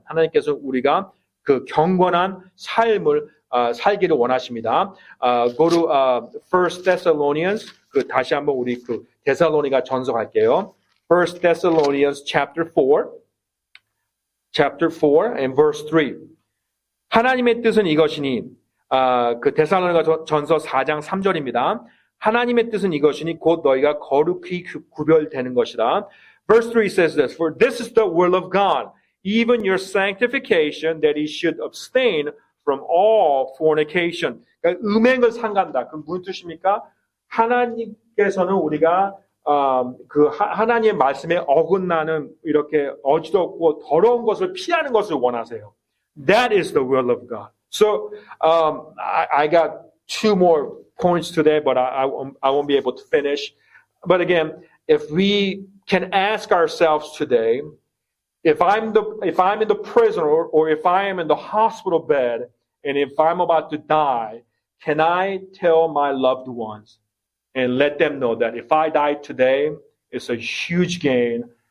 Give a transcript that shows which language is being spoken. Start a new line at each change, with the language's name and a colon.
Korean: 하나님께서는 우리가 경건한 삶을 살기를 원하십니다.
English: Go to 1 Thessalonians.
Korean: 다시 한번 우리 데살로니가 전서 갈게요.
English: 1 Thessalonians chapter 4 and verse 3.
Korean: 하나님의 뜻은 이것이니 데살로니가 전서 4장 3절입니다. 하나님의 뜻은 이것이니 곧 너희가 거룩히 구별되는 것이다.
English: Verse 3 says this, For this is the will of God, even your sanctification, that he should abstain from all fornication.
Korean: 그러니까 음행을 삼간다. 그럼 무슨 뜻입니까? 하나님께서는 우리가 하나님의 말씀에 어긋나는 이렇게 어지럽고 더러운 것을 피하는 것을 원하세요.
English: That is the will of God. So I got two more points today, but I won't be able to finish. But again, if we can ask ourselves today, if I'm in the prison or if I am in the hospital bed, and if I'm about to die, can I tell my loved ones and let them know that if I die today, it's a huge gain.